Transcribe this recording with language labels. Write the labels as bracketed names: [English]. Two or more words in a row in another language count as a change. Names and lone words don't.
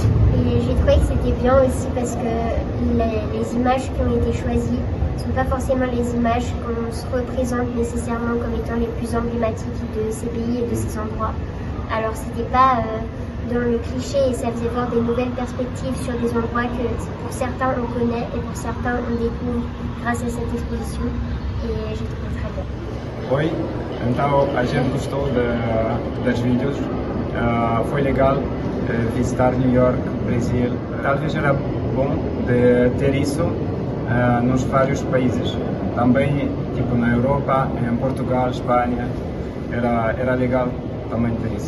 [French] Et j'ai trouvé que c'était bien aussi parce que les images qui ont été choisies ne sont pas forcément les images qu'on se représente nécessairement comme étant les plus emblématiques de ces pays et de ces endroits. Alors c'était pas dans le cliché et ça faisait voir des nouvelles perspectives sur des endroits que pour certains on connaît et pour certains on découvre grâce à cette exposition et j'ai trouvé très bien. [Portuguese] Oi, então a gente gostou das vídeos, foi legal visitar New York, Brasil. Talvez era bom de ter isso nos vários países. Também, tipo na Europa, em Portugal, Espanha, era legal também ter isso.